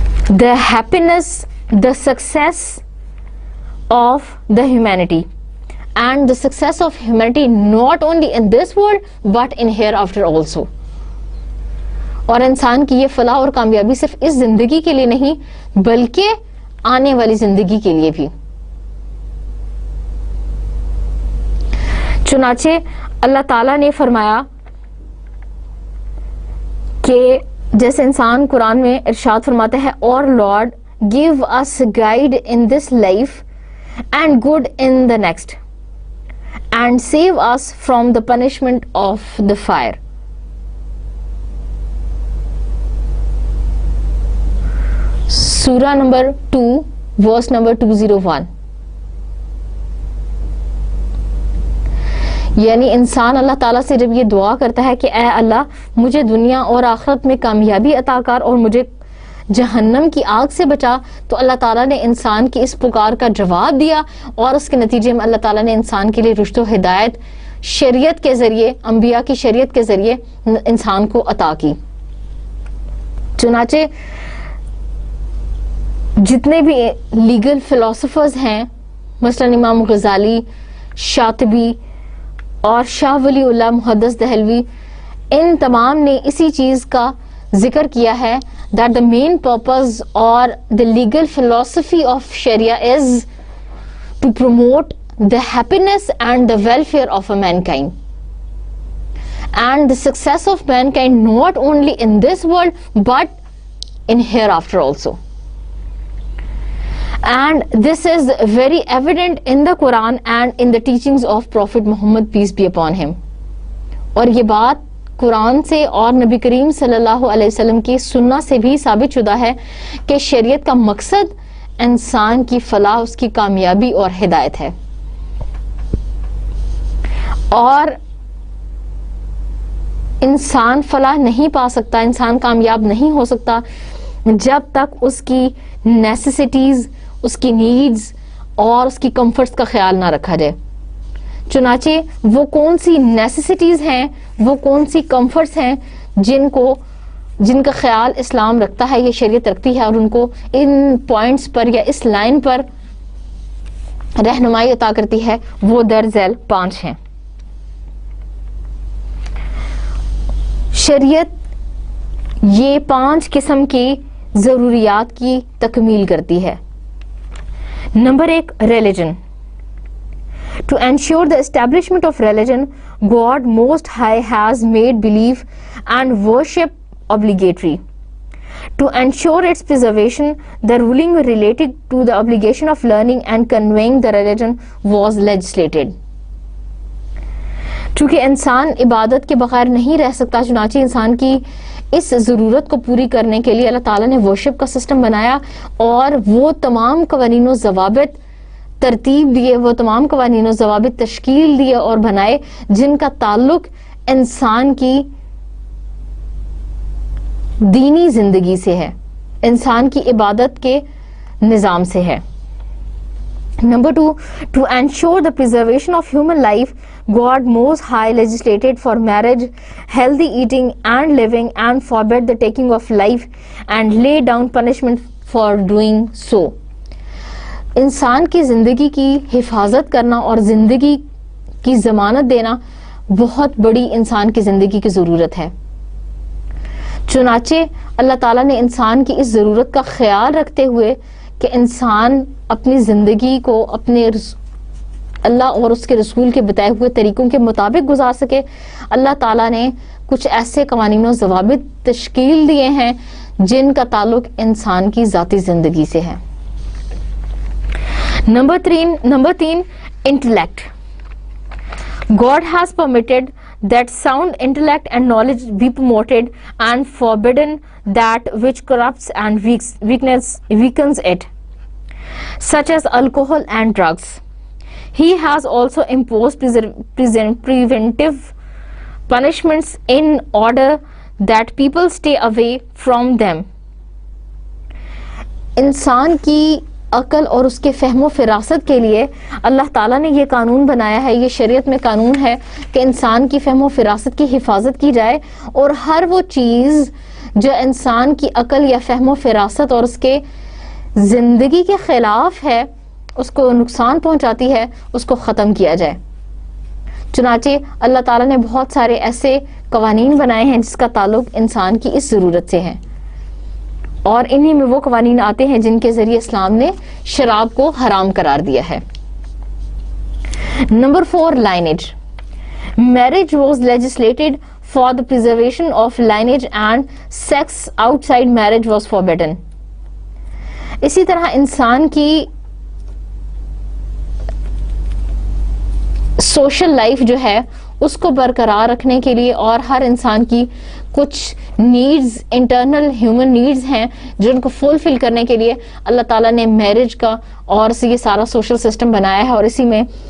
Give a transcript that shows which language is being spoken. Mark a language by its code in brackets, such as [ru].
[en] The happiness, the success of the humanity and the success of humanity not only in this world but in hereafter also. [ur] اور انسان کی یہ فلاح اور کامیابی صرف اس زندگی کے لیے نہیں بلکہ آنے والی زندگی کے لیے بھی. چنانچہ اللہ تعالیٰ نے فرمایا کہ جیسے انسان قرآن میں ارشاد فرماتا ہے, [en] Our Lord give us guide in this life and good in the next and save us from the punishment of the fire. [ur] سورہ نمبر 2 ورس نمبر 201. یعنی انسان اللہ تعالیٰ سے جب یہ دعا کرتا ہے کہ اے اللہ مجھے دنیا اور آخرت میں کامیابی عطا کر اور مجھے جہنم کی آگ سے بچا, تو اللہ تعالیٰ نے انسان کی اس پکار کا جواب دیا اور اس کے نتیجے میں اللہ تعالیٰ نے انسان کے لیے رشد و ہدایت شریعت کے ذریعے, انبیاء کی شریعت کے ذریعے انسان کو عطا کی. چنانچہ جتنے بھی لیگل فلاسفرز ہیں مثلاً امام غزالی, شاطبی اور شاہ ولی اللہ محدث دہلوی, ان تمام نے اسی چیز کا ذکر کیا ہے [en] that the main purpose or the legal philosophy of Sharia is to promote the happiness and the welfare of a mankind and the success of mankind not only in this world but in hereafter also. And this is very evident in the Quran and in the teachings of Prophet Muhammad, peace be upon him. [ur] اور یہ بات قرآن سے اور نبی کریم صلی اللہ علیہ وسلم کی سنت سے بھی ثابت شدہ ہے کہ شریعت کا مقصد انسان کی فلاح, اس کی کامیابی اور ہدایت ہے. اور انسان فلاح نہیں پا سکتا, انسان کامیاب نہیں ہو سکتا جب تک اس کی نیسیسٹیز, اس کی نیڈز اور اس کی کمفرٹس کا خیال نہ رکھا جائے. چنانچہ وہ کون سی نیسیسٹیز ہیں, وہ کون سی کمفرٹس ہیں جن کا خیال اسلام رکھتا ہے, یہ شریعت رکھتی ہے, اور ان کو ان پوائنٹس پر یا اس لائن پر رہنمائی عطا کرتی ہے, وہ درذیل 5 ہیں. شریعت یہ 5 قسم کی ضروریات کی تکمیل کرتی ہے. Number 1, religion. [en] To ensure the establishment of religion, God Most High has made belief and worship obligatory. To ensure its preservation, the ruling related to the obligation of learning and conveying the religion was legislated. [ur] چونکہ انسان عبادت کے بغیر نہیں رہ سکتا, چنانچہ انسان کی اس ضرورت کو پوری کرنے کے لیے اللہ تعالیٰ نے ورشپ کا سسٹم بنایا اور وہ تمام قوانین و ضوابط ترتیب دیے, وہ تمام قوانین و ضوابط تشکیل دیے اور بنائے جن کا تعلق انسان کی دینی زندگی سے ہے, انسان کی عبادت کے نظام سے ہے. [en] Number 2, to ensure the preservation of human life, God Most High legislated for marriage, healthy eating and living, and forbade the taking of life and laid down punishment for doing so. [ur] انسان کی زندگی کی حفاظت کرنا اور زندگی کی ضمانت دینا بہت بڑی انسان کی زندگی کی ضرورت ہے. چنانچہ اللہ تعالیٰ نے انسان کی اس ضرورت کا خیال رکھتے ہوئے کہ انسان اپنی زندگی کو اپنے اللہ اور اس کے رسول کے بتائے ہوئے طریقوں کے مطابق گزار سکے، اللہ تعالیٰ نے کچھ ایسے قوانین و ضوابط تشکیل دیے ہیں جن کا تعلق انسان کی ذاتی زندگی سے ہے۔ Number 3 intellect. [en] God has permitted that sound intellect and knowledge be promoted and forbidden that which corrupts and weakens it, such as alcohol and drugs. He has also imposed preventive punishments in order that people stay away from them. [ur] انسان کی عقل اور اس کے فہم و فراست کے لیے اللہ تعالیٰ نے یہ قانون بنایا ہے، یہ شریعت میں قانون ہے کہ انسان کی فہم و فراست کی حفاظت کی جائے، اور ہر وہ چیز جو انسان کی عقل یا فہم و فراست اور اس کے زندگی کے خلاف ہے، اس کو نقصان پہنچاتی ہے، اس کو ختم کیا جائے۔ چنانچہ اللہ تعالیٰ نے بہت سارے ایسے قوانین بنائے ہیں جس کا تعلق انسان کی اس ضرورت سے ہے، اور انہی میں وہ قوانین آتے ہیں جن کے ذریعے اسلام نے شراب کو حرام قرار دیا ہے۔ Number 4 لائنیج. [en] Marriage was legislated for the preservation of lineage and sex outside marriage was forbidden. [ur] اسی طرح انسان کی سوشل لائف جو ہے اس کو برقرار رکھنے کے لیے اور ہر انسان کی کچھ نیڈز، انٹرنل ہیومن نیڈز ہیں جن کو فلفل کرنے کے لیے اللہ تعالیٰ نے میرج کا اور یہ سارا سوشل سسٹم بنایا ہے، اور اسی میں